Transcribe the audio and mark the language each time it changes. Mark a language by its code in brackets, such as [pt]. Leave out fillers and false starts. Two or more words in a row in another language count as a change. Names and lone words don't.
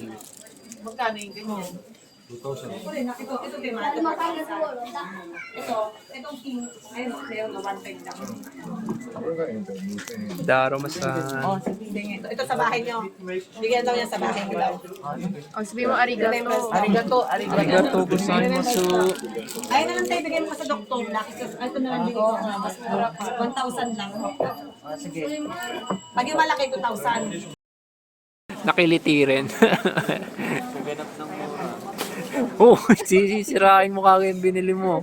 [tl] Magkano yung ganyan? Ito rin, ito din, mahal. Itong king, ayun, meron na 1.5 lang. Daruma-san. Oh, sige. Ito sa bahay niyo. Bigyan daw niya sa bahay niyo daw. O, sabihin mo arigato. [ja] ありがとう、ありがとう. ありがとうございます. [tl] Ayun na lang tayo, bigyan mo sa doktor. Lucky, ito na lang bigyan ko. Mas mura pa. 1,000 lang. Sige. Pag yung malaki, 2,000. Nakiliti rin. Oh, sisirain mo kagad yung binili mo.